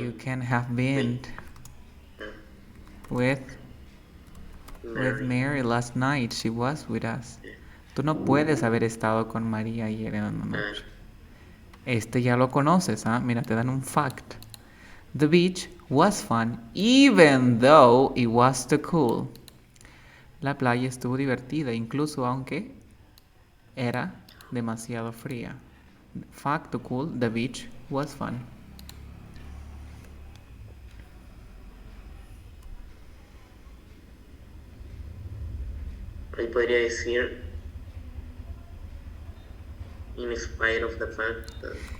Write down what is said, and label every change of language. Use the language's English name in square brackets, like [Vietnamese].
[English] You can have been with Mary last night. She was with us. [Spanish] Tú no puedes haber estado con María ayer en la noche. Este ya lo conoces, Mira, te dan un fact. [English] The beach was fun, even though it was too cool. [Spanish] La playa estuvo divertida, incluso aunque era demasiado fría. [English] Fact cool, the beach was fun. [Spanish] Ahí podría decir, [English] in spite of the fact that.